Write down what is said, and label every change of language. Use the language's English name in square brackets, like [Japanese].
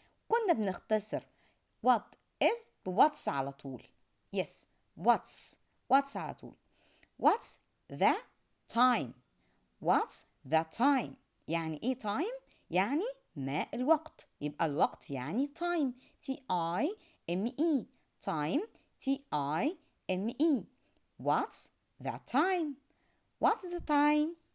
[Arabic] كنا بنختصر [English] what is [Arabic] بwhat's على طول. [English] yes what's [Arabic] على طول. [English] what's the time. what's the time [Arabic] يعني ايه [English] time؟ [Arabic] يعني ما الوقت. يبقى الوقت يعني time. [English] time time time. what's the time. what's the time.